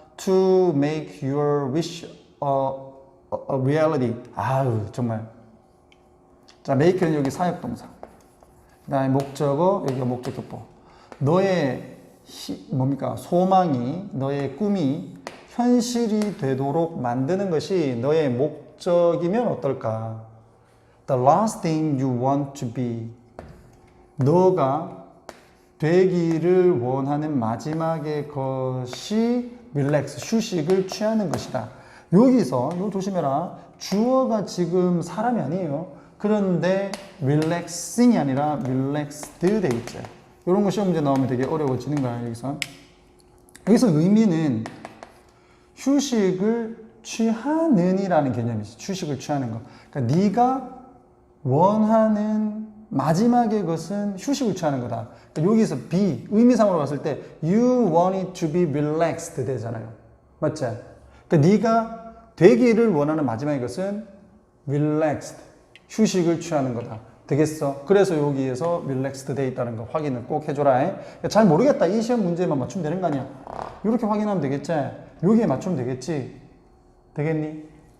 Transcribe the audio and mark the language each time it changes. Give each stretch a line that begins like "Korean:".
English: To make your wish a reality.
Korean: 아우 정말. 자, make는 여기 사역동사. 그다음에 목적어 여기가 목적격보. 너의 소망이 너의 꿈이 현실이 되도록 만드는 것이 너의 목적이면 어떨까?
English: The last thing you want to be.
Korean: 너가 되기를 원하는 마지막의 것이 relax, 휴식을 취하는 것이다. 여기서 이거 조심해라. 주어가 지금 사람이 아니에요. 그런데 relaxing이 아니라 relaxed 돼 있죠. 이런 거 시험 문제 나오면 되게 어려워지는 거야. 여기서 의미는 휴식을 취하는이라는 개념이지. 휴식을 취하는 거. 그러니까 네가 원하는 마지막의 것은 휴식을 취하는 거다. 그러니까 여기서 be 의미상으로 봤을 때
English: you want it to be relaxed
Korean: 되잖아요. 맞지? 그러니까 네가 되기를 원하는 마지막의 것은 relaxed 휴식을 취하는 거다. 되겠어? 그래서 여기에서 relaxed 돼 있다는 거 확인을 꼭 해줘라. 잘 모르겠다. 이 시험 문제만 맞추면 되는 거 아니야? 이렇게 확인하면 되겠지? 여기에 맞추면 되겠지? 되겠니?